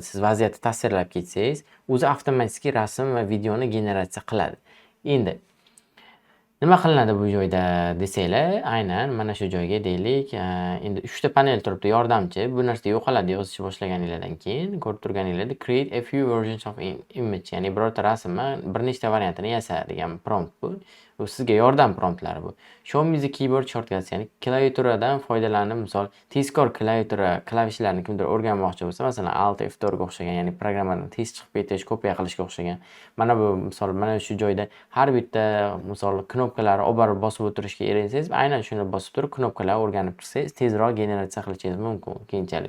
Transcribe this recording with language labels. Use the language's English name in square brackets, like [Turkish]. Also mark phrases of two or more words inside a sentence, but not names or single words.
[Uzbek] Siz vaziyatni tasvirlab ketsangiz, o'zi avtomatik rasm va videoni generatsiya qiladi. Endi nima qilinadi bu joyda desanglar, aynan mana shu joyga deylik, endi 3 ta panel turibdi, yordamchi. Bu narsa yo'qoladi yozishni boshlaganingizdan keyin. Ko'rib turganingizda [English] create a few versions of image, [Uzbek] ya'ni birorta rasmni bir nechta variantini yasa degan prompt bu. Bu sizga yordam promptlari bu. [English] Show me the keyboard shortcuts, [Uzbek] ya'ni klaviaturadan foydalanib, misol tezkor klaviatura klavishlarini kimdir o'rganmoqchi bo'lsa, masalan Alt F4 ga o'xshagan, ya'ni programmadan tez chiqib ketish, kopiya qilishga o'xshagan. Mana bu misol mana shu joyda har bitta misol knopkalarni olib borib bosib o'tirishga erinsangiz, aynan shuni bosib turib knopkalarni o'rganib chiqsangiz, tezroq generatsiya qilishingiz mumkin keyinchalik.